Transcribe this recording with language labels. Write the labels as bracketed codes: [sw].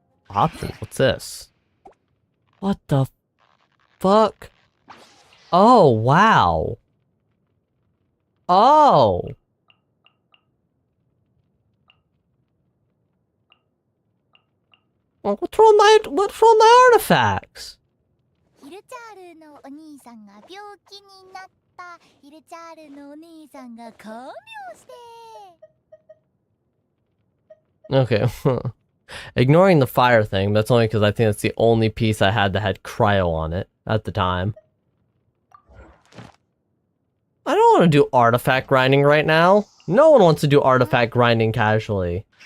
[en] Options? What's this? What the fuck? Oh, wow. Oh. Well, what's wrong with my artifacts? [ja] ヒルチャールのお兄さんが病気になった。ヒルチャールのお姉さんが看病して。 [en] Okay. Ignoring the fire thing, that's only because I think that's the only piece I had that had cryo on it at the time. I don't want to do artifact grinding right now. No one wants to do artifact grinding casually.